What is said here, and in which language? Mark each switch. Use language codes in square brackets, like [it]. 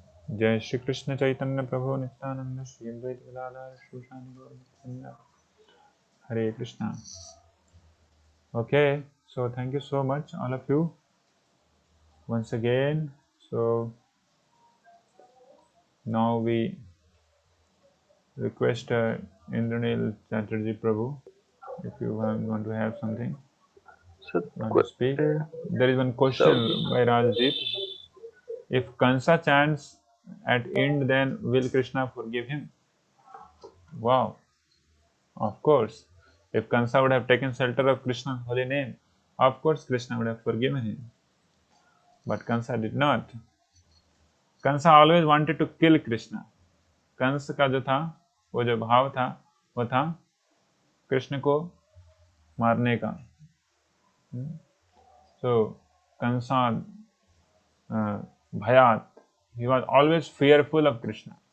[sa] जय श्री कृष्ण चैतन्य प्रभु नित्यानंद श्री अद्वैत गदाधर श्रीवासादि गौर भक्तवृंद। [hi] हरे Krishna. [en] Okay, so thank you so much all of you once again. So now we request Indranil Chatterjee Prabhu, if you want to have something, So, want to speak. There is one so question by Rajdeep. If Kansa chants at end, then will Krishna forgive him? Wow, of course. If Kansa would have taken shelter of Krishna's holy name, of course Krishna would have forgiven him. But Kansa did not. Kansa always wanted to kill Krishna. [hi] Kans का जो था, वो जो भाव था, वो था कृष्ण को मारने का। [en] सो [sa] कंसा भयात, [en] He was always fearful of Krishna.